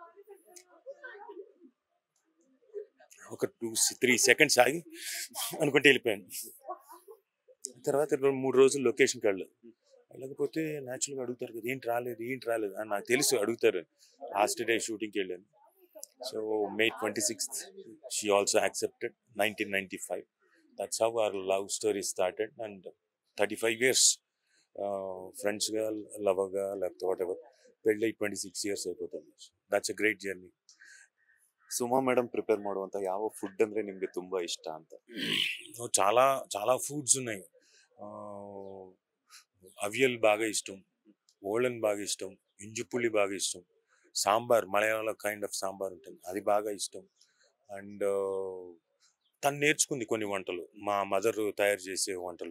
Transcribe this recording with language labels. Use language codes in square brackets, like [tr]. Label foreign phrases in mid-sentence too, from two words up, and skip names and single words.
[te] ఒక 2-3 సెకండ్స్ ఆగి అనుకుంటే వెళ్ళిపోయాను. తర్వాత 2-3 రోజులు లొకేషన్కి వెళ్ళకపోతే న్యాచురల్గా అడుగుతారు కదా, ఏంటి రాలేదు అని నాకు తెలుసు అడుగుతారు. [en] last day [te] షూటింగ్కి వెళ్ళాను. [en] So May 26th, she also accepted. 1995. That's how our love story started. And 35 years, friends ga, lover ga, whatever. Pedlai 26 years అయిపోతుంది. That's a great journey. [kn] ಸುಮಾ ಮೇಡಮ್ ಪ್ರಿಪೇರ್ ಮಾಡುವಂತ ಯಾವ ಫುಡ್ ಅಂದ್ರೆ ನಿಮ್ಗೆ ತುಂಬಾ ಇಷ್ಟ ಅಂತ? [te] చాలా చాలా ఫుడ్స్ ఉన్నాయి. అవియల్ బాగా ఇష్టం, ఓళన్ బాగా ఇష్టం, ఇంజుపుల్లి బాగా ఇష్టం, సాంబార్ మలయాళం [en] kind of [te] సాంబార్ ఉంటుంది అది బాగా ఇష్టం. అండ్ తను నేర్చుకుంది కొన్ని వంటలు, మా మదర్ తయారు చేసే వంటలు.